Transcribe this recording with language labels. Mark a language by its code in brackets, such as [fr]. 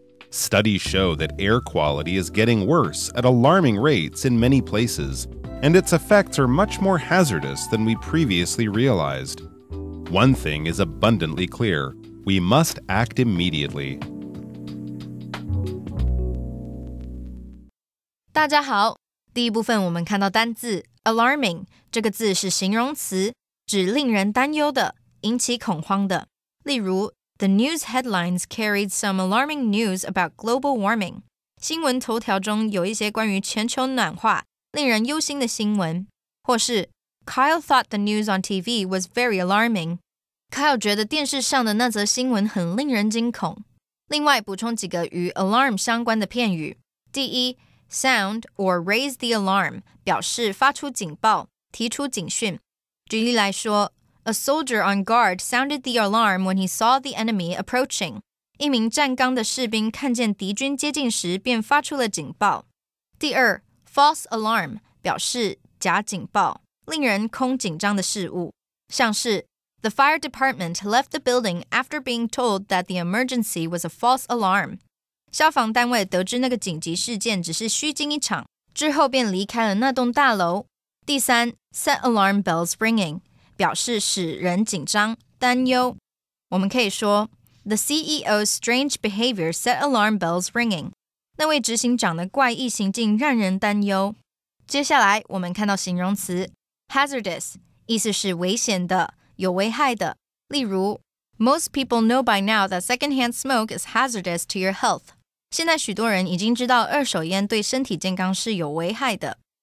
[en] Studies show that air quality is getting worse at alarming rates in many places, and its effects are much more hazardous than we previously realized. One thing is abundantly clear: we must act immediately. [zh] 大家好，第一部分我们看到单字 alarming 这个字是形容词，指令人担忧的，引起恐慌的。 [en] 例如 The news headlines carried some alarming news about global warming. [zh] 新闻头条中有一些关于全球暖化令人忧心的新闻。 [en] 或是 Kyle thought the news on TV was very alarming. [zh] Kyle 觉得电视上的那则新闻很令人惊恐。另外补充几个与 alarm 相关的片语。第一 [en] Sound or raise the alarm [zh] 表示发出警报，提出警讯。举例来说 [en] A soldier on guard sounded the alarm when he saw the enemy approaching. [zh] 一名站岗的士兵看见敌军接近时便发出了警报。 [en] 第二 False alarm [zh] 表示假警报，令人空紧张的事物，像是 [en] The fire department left the building after being told that the emergency was a false alarm. [zh] 消防单位得知那个紧急事件只是虚惊一场，之后便离开了那栋大楼。第三 [en] set alarm bells ringing [zh] 表示使人紧张、担忧。我们可以说 [en] The CEO's strange behavior set alarm bells ringing. [zh] 那位执行长的怪异行径让人担忧。接下来我们看到形容词 hazardous 意思是危险的、有危害的。 [en] 例如 Most people know by now that secondhand smoke is hazardous to your health. [zh] 现在许多人已经知道二手烟对身体健康是有危害的。